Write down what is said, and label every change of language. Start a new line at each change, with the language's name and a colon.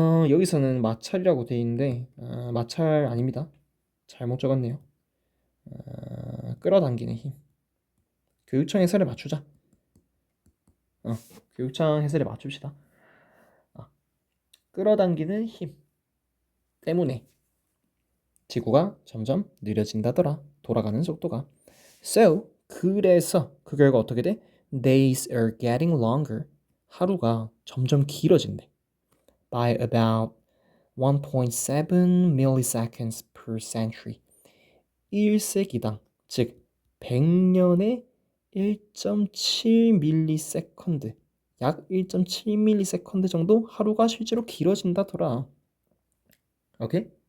Korean: 여기서는 마찰이라고 돼 있는데 마찰 아닙니다. 잘못 적었네요. 끌어당기는 힘. 교육청 해설에 맞추자. 교육청 해설에 맞춥시다. 끌어당기는 힘 때문에 지구가 점점 느려진다더라. 돌아가는 속도가.
English: So
Korean: 그래서 그 결과 어떻게 돼?
English: Days are getting longer.
Korean: 하루가 점점 길어진대.
English: By about 1.7 milliseconds per century.
Korean: 1세기당, 즉 100년에 1.7 밀리세컨드, 약 1.7 밀리세컨드 정도 하루가 실제로 길어진다더라. 오케이?